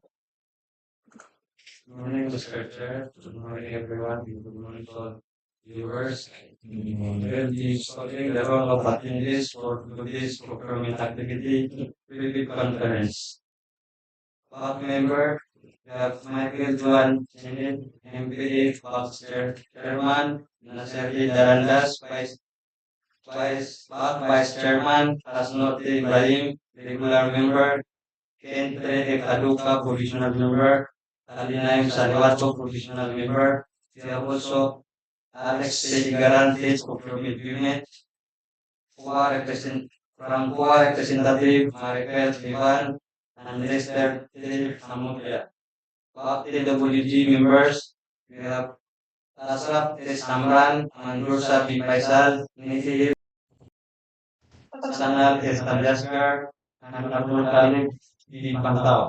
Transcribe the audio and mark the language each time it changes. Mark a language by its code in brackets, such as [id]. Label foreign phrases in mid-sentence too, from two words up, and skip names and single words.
[en] Good morning, Mr. Chair. Good morning, everyone. Good morning, all viewers. Well, the following the role of attendees for today's procurement activity preview conference. Board member, we have Michael Juan Chenit, MPA, Box Chairman, Naseri Darandas, Vice Chairman, Asnote Ibrahim, regular member, Kentre Kaduka, provisional member, Alinaim Saliwato, provisional member. We have also Alex Seligaran, procurement unit. From Goa representative Maripel Ivan and Lester Hamudia. About TWG members, we have Asraf Samran, Mandur Sabi Faisal, Nithi Sanal Tajaskar, and Abdul Khalid D. Pantao.